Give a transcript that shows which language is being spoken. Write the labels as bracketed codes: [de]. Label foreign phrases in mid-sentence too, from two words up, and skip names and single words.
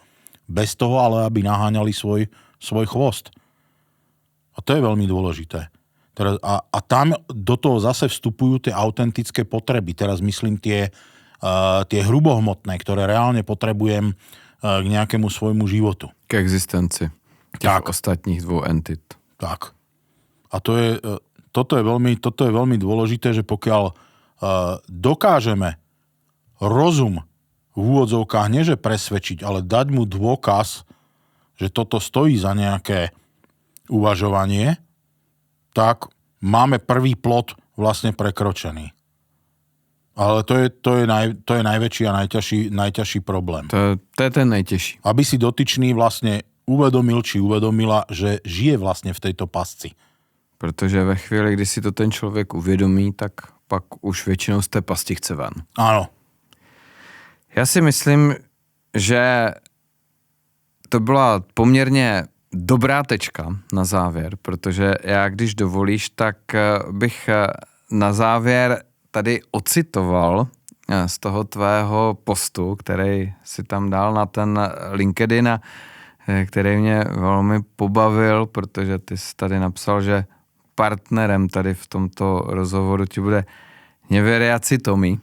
[sk] Bez toho ale, aby naháňali svoj chvost. A to je veľmi dôležité. A tam do toho zase vstupujú tie autentické potreby. Teraz myslím tie hrubohmotné, ktoré reálne potrebujem k nejakému svojmu životu. [cs] K existenci těch ostatních dvou entit. Tak. [sk] A toto je veľmi dôležité, že pokiaľ dokážeme rozum v úvodzovkách nie že presvedčiť, ale dať mu dôkaz, že toto stojí za nejaké uvažovanie, tak máme prvý plod vlastne prekročený. Ale to je najväčší a najťažší problém. [cs] To je ten najtěžší. [sk] Aby si dotyčný vlastne uvedomil či uvedomila, že žije vlastne v tejto pasci. [cs] Protože ve chvíli, kdy si to ten člověk uvědomí, tak pak už většinou z té pasti chce ven. [sk] Áno. [cs] Já si myslím, že to byla poměrně dobrá tečka na závěr, protože já, když dovolíš, tak bych na závěr tady ocitoval z toho tvého postu, který si tam dal na ten LinkedIn a který mě velmi pobavil, protože ty jsi tady napsal, že partnerem tady v tomto rozhovoru ti bude Neveriaci Tomi.